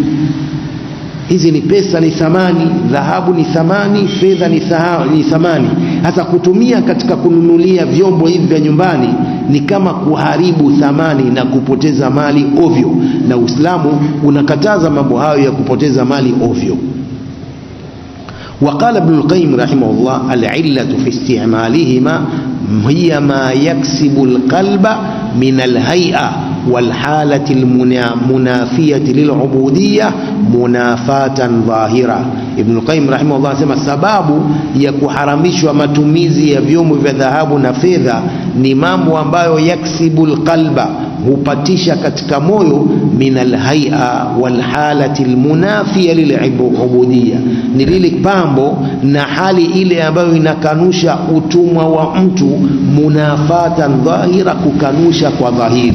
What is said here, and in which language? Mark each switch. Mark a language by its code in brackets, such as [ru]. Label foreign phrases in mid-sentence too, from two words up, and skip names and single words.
[sw] Hizi ni pesa, ni thamani, dhahabu ni thamani, fedha ni thamani. Hasa kutumia katika kununulia vyombo hivi vya nyumbani ni kama kuharibu thamani na kupoteza mali ovyo, na Uislamu unakataza mambo hayo ya kupoteza mali ovyo. [ar] وقال ابن القيم رحمه الله: العلة في استعمالهما هي ما يكسب القلب من الهيئة والحالة المنافية للعبودية منافاة ظاهرة. [sw] Ibn al-Qayyim rahimahullah anasema sababu ya kuharamishwa matumizi ya vyombo vya dhahabu na fedha ni mambo ambayo [ar] يكسب القلب, [sw] hupatisha katika moyo, [ar] من الهيئة والحالة المنافية للعبودية, [sw] ni lile pambo na hali ile ambayo inakanusha utumwa wa mtu, [ar] منافاة ظاهرة, [sw] kukanusha kwa dhahiri.